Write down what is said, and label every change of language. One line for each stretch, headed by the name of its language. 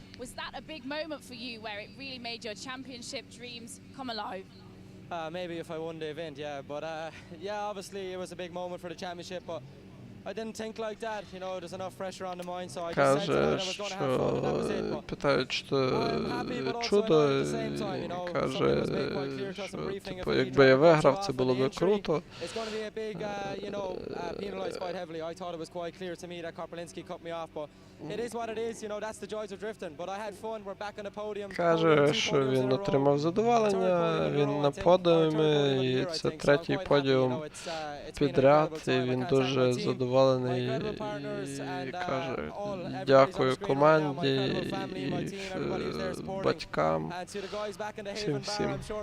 English: Was that a big moment for you where it really made your championship dreams come alive? Maybe if I won the event, yeah. But yeah, obviously it was a big moment for the championship. But I didn't think like that. You know, there's enough pressure on the mind, so I just said tonight I was going to have fun, and that was it. But
Ukrainian: питають, що чудо, і каже, що якби я виграв, це було би круто.
English: It's going to be a big, you know, penalised quite heavily. I thought it was quite clear to me that Korpelinski cut me off, but it is what it is. You know, that's the joys of drifting. But I had fun. We're back on the podium.
Ukrainian: Каже, що він отримав задоволення, він на подіумі, і це третій подіум підряд, і він дуже задоволений, і каже, дякую команді, і батькам, всім.